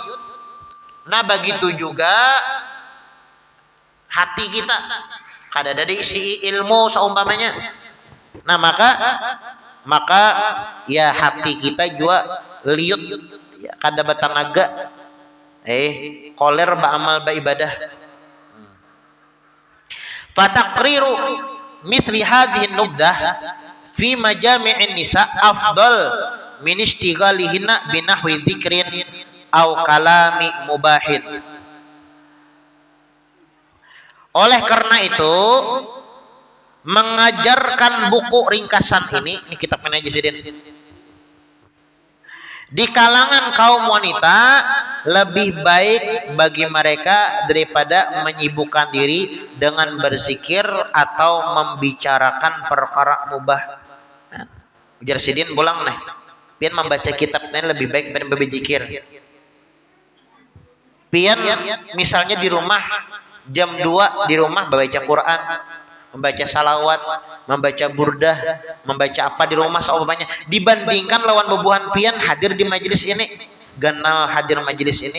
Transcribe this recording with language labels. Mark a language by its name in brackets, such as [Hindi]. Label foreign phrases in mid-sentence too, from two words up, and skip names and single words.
[Banjar] Nah, begitu juga hati kita kada ada diisi ilmu seumpamanya. Nah, maka ya hati kita juga liut, ya, kada batanaga. Koler ba'amal ba'ibadah. [Arabic] فتكرير مثل هذه النبذة في مجامع النساء أفضل من اشتغالهن بنحو ذكر أو كلام مباح. [Indonesian] Oleh karena itu mengajarkan buku ringkasan ini kitab manajemen di kalangan kaum wanita lebih baik bagi mereka daripada menyibukkan diri dengan berzikir atau membicarakan perkara mubah. [Banjar] Ujar sidin pulang nih, pian membaca kitabnya lebih baik daripada berzikir. Pian misalnya di rumah jam 2 di rumah membaca Quran, membaca salawat, membaca burdah, membaca apa di rumah seumpamanya, dibandingkan lawan bebuhan pian hadir di majelis ini, ganal hadir majelis ini.